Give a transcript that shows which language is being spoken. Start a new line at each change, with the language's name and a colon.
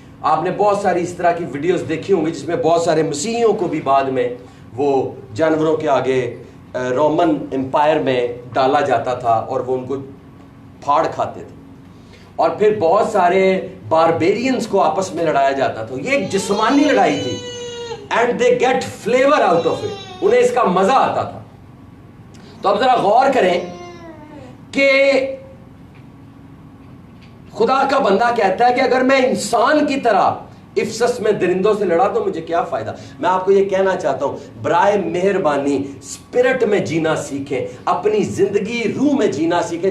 Urdu: آپ نے بہت ساری اس طرح کی ویڈیوز دیکھی ہوں گی جس میں بہت سارے مسیحیوں کو بھی بعد میں وہ جانوروں کے آگے رومن امپائر میں ڈالا جاتا تھا اور وہ ان کو پھاڑ کھاتے تھے. اور پھر بہت سارے باربیرینز کو آپس میں لڑایا جاتا تھا. یہ ایک جسمانی لڑائی تھی.
English: And they get flavor out of it.
Urdu: انہیں اس کا مزہ آتا تھا. تو اب ذرا غور کریں کہ خدا کا بندہ کہتا ہے کہ اگر میں انسان کی طرح افسس میں درندوں سے لڑا تو مجھے کیا فائدہ. میں آپ کو یہ کہنا چاہتا ہوں، برائے مہربانی اسپرٹ میں جینا سیکھیں، اپنی زندگی روح میں جینا سیکھیں.